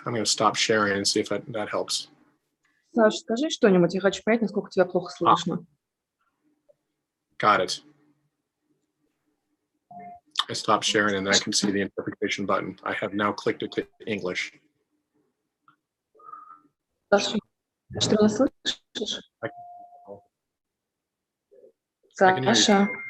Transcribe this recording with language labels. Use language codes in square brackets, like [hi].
[en] I'm going to stop sharing and see if that helps. [ru] Саш, скажи что-нибудь, я хочу понять, насколько тебя плохо слышно. [en] Got it. I stopped sharing and then I can see the interpretation button. I have now clicked it to English. [ru] Саша, что ты нас слышишь? Саша.